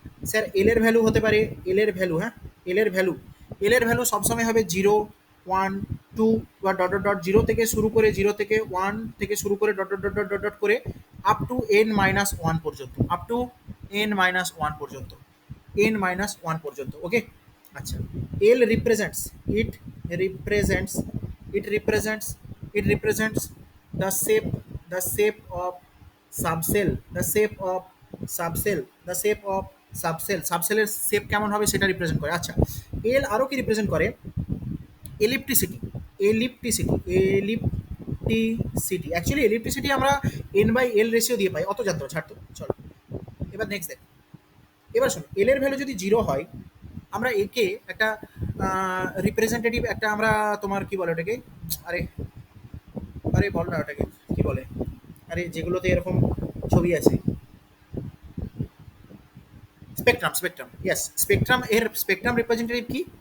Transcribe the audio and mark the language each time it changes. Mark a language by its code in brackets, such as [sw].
[bn] Sir এল এর value হতে পারে, এল এর ভ্যালু, হ্যাঁ এল এর ভ্যালু, এল এর ভ্যালু সবসময় হবে জিরো, ওয়ান, টু বা ডট ডট ডট, জিরো থেকে শুরু করে, জিরো থেকে ওয়ান থেকে শুরু করে dot dot dot dot dot dot করে up to N minus one পর্যন্ত, up to N minus one পর্যন্ত, এন মাইনাস ওয়ান পর্যন্ত। ওকে, আচ্ছা এল represents, it represents, [en] it represents, it represents the shape, the shape of subcell, the shape of subcell, the shape of subcell, [bn] সাবসেলের shape কেমন হবে সেটা represent করে। আচ্ছা এল আরও কি রিপ্রেজেন্ট করে? এলিপ্টিসিটি, এলিপ্টিসিটি, এলিপ্টিসিটি, অ্যাকচুয়ালি এলিপ্টিসিটি আমরা এন বাই এল রেশিও দিয়ে পাই, অত জানতো ছাড়তো চলো। এবার নেক্সট দেখ, এবার শোনো এল এর ভ্যালু যদি জিরো হয়, আমরা একে একটা রিপ্রেজেন্টেটিভ একটা আমরা তোমার কি বলে ওটাকে, আরে আরে বল না ওটাকে কি বলে, আরে যেগুলোতে এরকম ছবি আছে, স্পেকট্রাম, স্পেকট্রাম, ইয়েস স্পেকট্রাম, এর স্পেকট্রাম রিপ্রেজেন্টেটিভ কি?